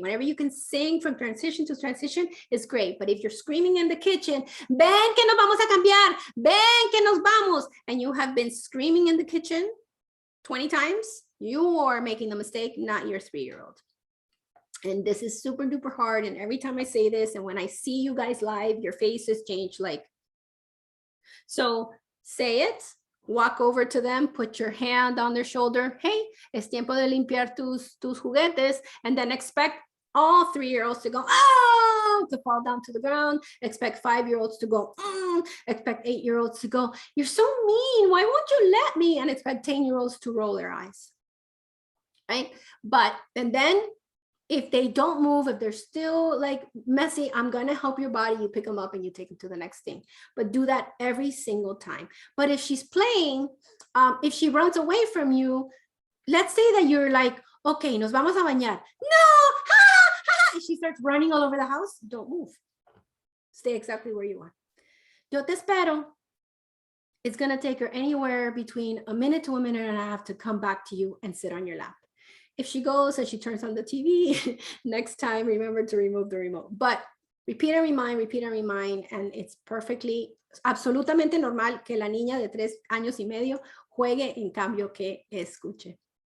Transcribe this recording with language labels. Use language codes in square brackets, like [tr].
[en] Whenever you can sing from transition to transition is great. But if you're screaming in the kitchen, [es] ven que nos vamos [en] a cambiar, ven que nos vamos, and you have been screaming in the kitchen 20 times, you are making the mistake, not your 3-year-old. And this is super duper hard. And every time I say this, and when I see you guys live, your faces change. Like, so say it, walk over to them, put your hand on their shoulder. [es] Hey, es tiempo de limpiar tus juguetes. [en] And then expect all 3-year-olds to go, oh, to fall down to the ground. Expect 5-year-olds to go, expect 8-year-olds to go, you're so mean, why won't you let me? And expect 10-year-olds to roll their eyes, right? But, and then if they don't move, if they're still like messy, I'm going to help your body. You pick them up and you take them to the next thing. But do that every single time. But if she's playing, if she runs away from you, let's say that you're like, okay, [es] nos vamos a bañar. [en] No, ha, ha. And she starts running all over the house. Don't move. Stay exactly where you are. [es] Yo te espero. [en] It's going to take her anywhere between a minute to a minute and a half to come back to you and sit on your lap. If she goes and she turns on the TV, next time, remember to remove the remote. But repeat and remind, and it's perfectly, [es] absolutamente normal que la niña de 3 años y medio juegue en cambio que escuche.